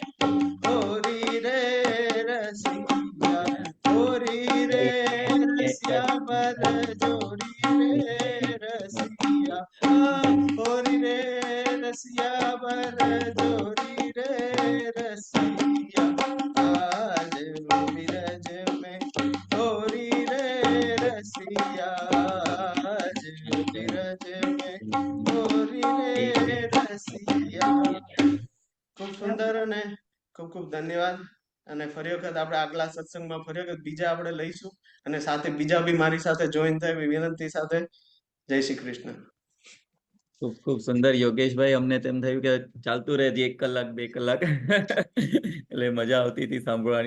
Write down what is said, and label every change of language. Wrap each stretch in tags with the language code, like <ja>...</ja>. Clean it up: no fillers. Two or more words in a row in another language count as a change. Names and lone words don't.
<hi>होरी रे रसिया, होरी रे रसिया बर जोरी रे रसिया, होरी रे रसिया बर जोरी रे रसिया, आज बिरज में होरी रे रसिया, आज बिरज में होरी रे रसिया.</hi> <gu>ખૂબ સુંદર અને ખૂબ ખૂબ ધન્યવાદ. અને ફરી વખત આપણે આગલા સત્સંગમાં ફરી વખત બીજા આપણે લઈશું, અને સાથે બીજા બી મારી સાથે જોઈન થાય એવી વિનંતી સાથે. જય શ્રી કૃષ્ણ. ખૂબ ખૂબ સુંદર યોગેશભાઈ. અમને તેમ થયું કે ચાલતું રહે 1 કલાક 2 કલાક એટલે મજા આવતી હતી સાંભળવાની.</gu>